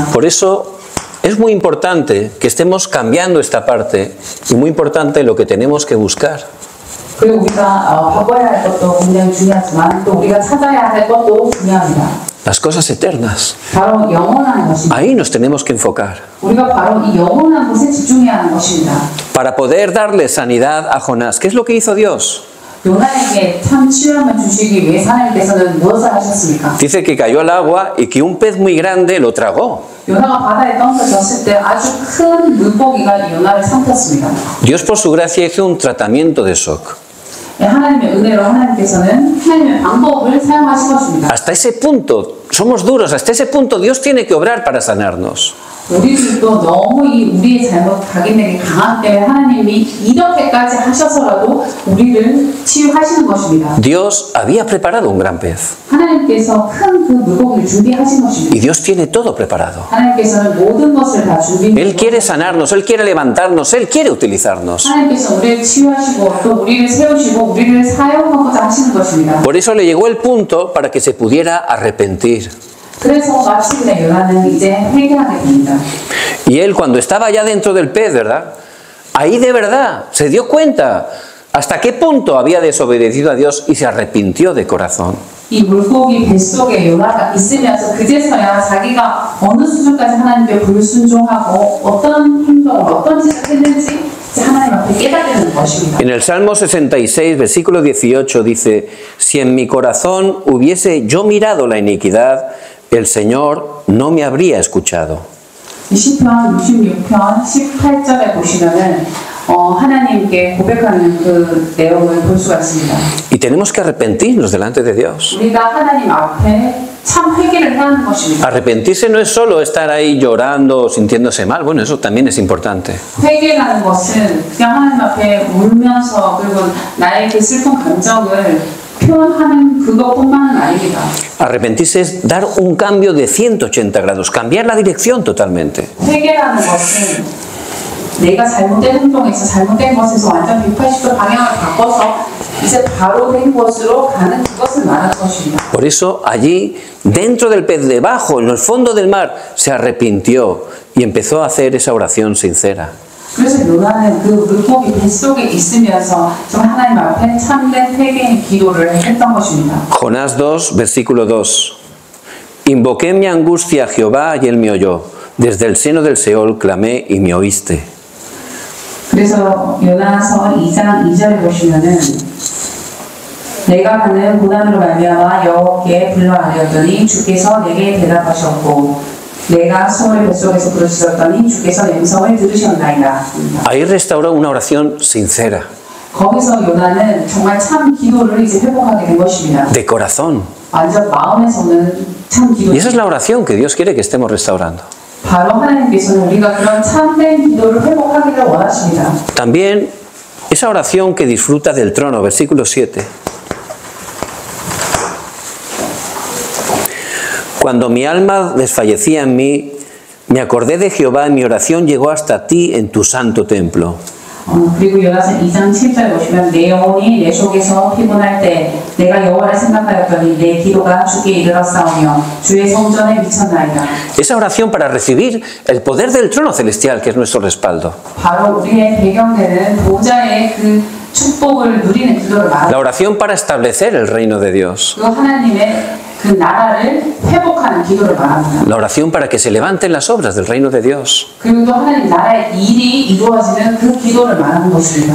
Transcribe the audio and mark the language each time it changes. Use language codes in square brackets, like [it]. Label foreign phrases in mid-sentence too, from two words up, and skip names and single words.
[es] Por eso es muy importante que estemos cambiando esta parte y muy importante lo que tenemos que buscar. [ko] 그리고 우리가 바꿔야 할 것도 굉장히 중요하지만 또 우리가 찾아야 할 것도 중요합니다. [es] las cosas eternas. [ko] 바로 영원한 것입니다. [es] Ahí nos tenemos que enfocar. [ko] 우리가 바로 이 영원한 것에 집중해야 하는 것입니다. [es] Para poder darle sanidad a Jonás. ¿Qué es lo que hizo Dios? [ko] 요나에게 참 치유함을 주시기 위해 하나님께서는 무엇을 하셨습니까? [es] Dice que cayó al agua y que un pez muy grande lo tragó. [ko] 요나가 바다에 떨어졌을 때 아주 큰 물고기가 요나를 삼켰습니다. [es] Dios por su gracia hizo un tratamiento de shock. [ko] 하나님의 은혜로 하나님께서는 하나님의 방법을 사용하신 것입니다. [es] Hasta ese punto, somos duros, hasta ese punto Dios tiene que obrar para sanarnos. [ko] 우리들도 너무 우리의 잘못 각인되기 강하기 때문에 하나님이 이렇게까지 하셔서라도 우리를 치유하시는 것입니다. [es] Dios había preparado un gran pez. [ko] 하나님께서 큰 그 물고기를 준비하신 것입니다. [es] Y Dios tiene todo preparado. [ko] 하나님께서는 모든 것을 다 준비해 [es] Él quiere sanarnos, Él quiere levantarnos, Él quiere utilizarnos. [ko] 하나님께서 우리를 치유하시고 또 우리를 세우시고 우리를 사용하고자 하시는 것입니다. [es] Por eso le llegó el punto para que se pudiera arrepentir. [ko] 그래서 마침내 요나는 이제 회개하게 됩니다. [es] Y él cuando estaba ya dentro del pez, ¿verdad? Ahí de verdad se dio cuenta hasta qué punto había desobedecido a Dios y se arrepintió de corazón. [ko] 이 물고기 뱃속에 요나가 있으면서 그제서야 자기가 어느 수준까지 하나님께 불순종하고 어떤 행동을 어떤 짓을 했는지 하나님 앞에 깨닫게 되는 것입니다. [es] En el Salmo 66, versículo 18 dice: Si en mi corazón hubiese yo mirado la iniquidad, el Señor no me habría escuchado. [ko] 시편 66편 18절에 보시면은 하나님께 고백하는 그 내용을 볼 수가 있습니다. [es] Y tenemos que arrepentirnos delante de Dios. [ko] 우리가 하나님 앞에 참 회개를 해야 하는 것입니다. [es] Arrepentirse no es solo estar ahí llorando o sintiéndose mal. Bueno, eso también es importante. [ko] 회개라는 것은 그냥 하나님 앞에 울면서 그리고 나의 그 슬픈 감정을 표현하는 그것뿐만은 아닙니다. [es] Arrepentirse es dar un cambio de 180 grados, cambiar la dirección totalmente. [ko] 회개라는 것은 내가 잘못된 행동에서 잘못된 것에서 완전 180도 방향을 바꿔서 이제 바로 된 곳으로 가는 그것을 말하는 것입니다. [es] Por eso allí, dentro del pez, debajo, en el fondo del mar, se arrepintió y empezó a hacer esa oración sincera. [ko] 그래서 요나는 그 물고기 뱃속에 있으면서 정말 하나님 앞에 참된 회개의 기도를 했던 것입니다. [es] Jonás 2, versículo 2. Invoqué mi angustia a Jehová y él me oyó. Desde el seno del Seol clamé y me oíste. [ko] 그래서 요나서 2장 2절에 보시면은 내가 받는 고난으로 말미암아 여호와께 불러아뢰었더니 주께서 내게 대답하셨고 내가 수월의 뱃속에서 부르짖었더니 주께서 내 음성을 들으셨나이다. [es] Ahí restauró una oración sincera, [ko] 거기서 요나는 정말 참 기도를 이제 회복하게 된 것입니다. [es] de corazón. [ko] 완전 마음에서는 참 기도. [es] Y esa es la oración que Dios quiere que estemos restaurando. [ko] 바로 하나님께서는 우리가 그런 참된 기도를 회복하기를 원하십니다. [es] También esa oración que disfruta del trono, versículo 7. Cuando mi alma desfallecía en mí, me acordé de Jehová y mi oración llegó hasta ti en tu santo templo. [ko] 그리고 요나서 2장 7절에 보시면 내 영혼이 내 속에서 피곤할 때 내가 여호와를 생각하였더니 내 기도가 주께 이르렀사오며 주의 성전에 미쳤나이다. [es] Esa oración para recibir el poder del trono celestial, que es nuestro respaldo. [ko] 바로 우리의 배경되는 보좌의 그 축복을 누리는 기도를 말합니다. [es] La oración para establecer el reino de Dios. [ko] 그 하나님의 그 나라를 회복하는 기도를 말합니다. [es] La oración para que se levanten las obras del reino de Dios. [ko] 그리고 또 하나님 나라의 일이 이루어지는 그 기도를 말하는 것입니다.